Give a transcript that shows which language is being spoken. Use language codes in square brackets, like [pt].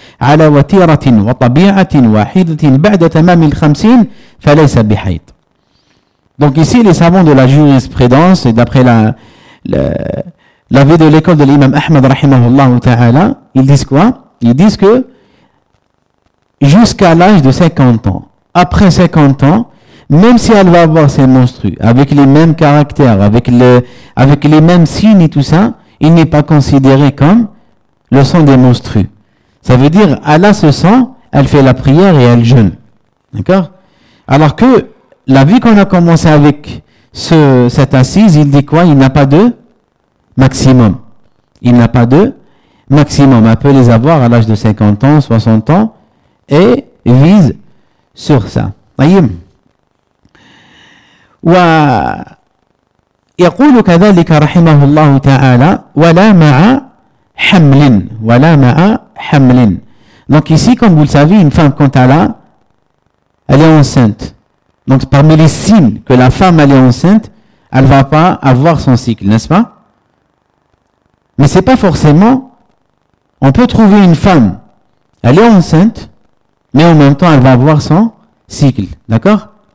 [ar] على وتيرة وطبيعة واحدة بعد تمام الخمسين فليس بحيض. [fr] Donc ici les savants de la jurisprudence et d'après l'avis de l'école de l'imam Ahmed rahimahullah ta'ala, ils disent quoi? Ils disent que jusqu'à l'âge de 50 ans, après 50 ans, même si elle va avoir ses menstrues avec les mêmes caractères, avec les mêmes signes et tout ça, il n'est pas considéré comme le sang des menstrues. Ça veut dire, elle a ce sang, elle fait la prière et elle jeûne. D'accord? Alors que, la vie qu'on a commencé avec cette assise, il dit quoi? Il n'a pas de maximum. Il n'a pas de maximum. Elle peut les avoir à l'âge de 50 ans, 60 ans, et vise sur ça. Voyez? [ar] Wa, يقول كذلك رحمه الله تعالى, ولا مع حمل, ولا مع Hamlin. [fr] Donc ici, comme vous le savez, une femme, quand elle est enceinte. Donc parmi les signes que la femme elle est enceinte, elle ne va pas avoir son cycle, n'est-ce pas? Mais ce n'est pas forcément... On peut trouver une femme, elle est enceinte, mais en même temps, elle va avoir son cycle, d'accord?